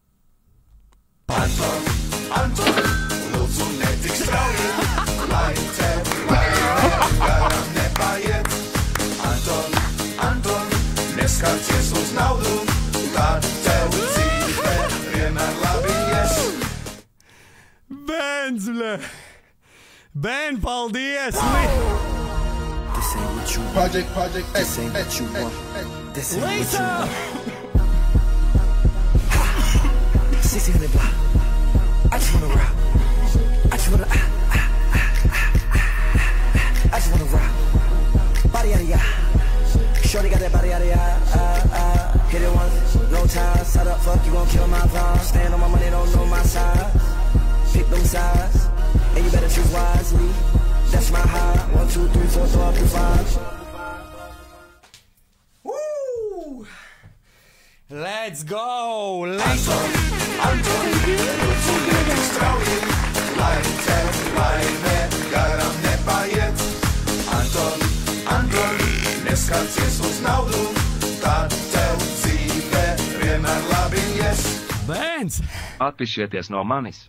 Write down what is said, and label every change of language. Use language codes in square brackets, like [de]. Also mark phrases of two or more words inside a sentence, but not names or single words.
[lv] Anton, lūdzu netik strauji, lai tevi garam nepaiet. Anton, neskarties uz naudu, tad tev dzīve vienmēr labi ies. Bens, bļa! Ben, paldies! [en] This ain't what you want. Project, this ain't what you want. This ain't what you want. 1600 block. I just wanna rock. I just wanna rock. Body out of ya. Shorty got that body out of ya. Hit it once, no time. Set up, fuck, you gon' kill my vibe. Stand on my money, don't know my size. Pick them sides, and you better choose wisely. That's my high. 1, 2, 3, 4, throw up to 5. Woo! Let's go! [lv] Anton, lūdzu netik strauji, lai tevi garam nepaiet. Anton, neskarties uz naudu, tad tev dzīve vienmēr labi ies. Bens! Atpišieties no manis!